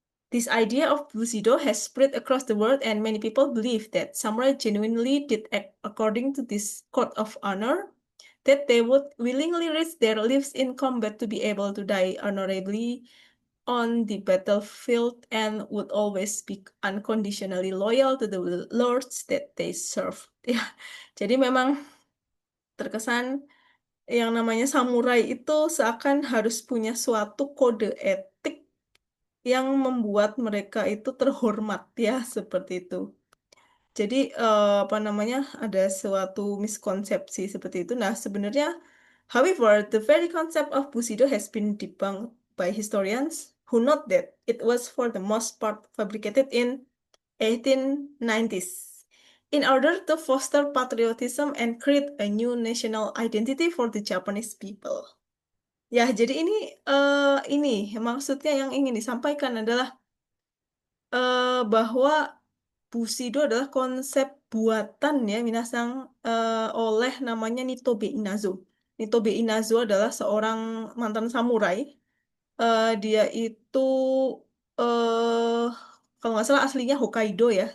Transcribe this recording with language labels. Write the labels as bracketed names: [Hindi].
[English] This idea of Bushido has spread across the world, and many people believe that samurai genuinely did act according to this code of honor, that they would willingly risk their lives in combat to be able to die honorably on the battlefield and would always be unconditionally loyal to the lords that they serve. [Indonesian] Ya, jadi memang terkesan yang namanya samurai itu seakan harus punya suatu kode etik yang membuat mereka itu terhormat ya seperti itu. Jadi apa namanya ada suatu miskonsepsi seperti itu. Nah, sebenarnya [English] however, the very concept of Bushido has been debunked by historians who note that it was for the most part fabricated in 1890s in order to foster patriotism and create a new national identity for the Japanese people. [Indonesian] Ya, jadi ini maksudnya yang ingin disampaikan adalah bahwa Bushido adalah konsep buatan ya minasang oleh namanya Nitobe Inazo. Nitobe Inazo adalah seorang mantan samurai. Dia itu eh kalau nggak salah aslinya Hokkaido ya.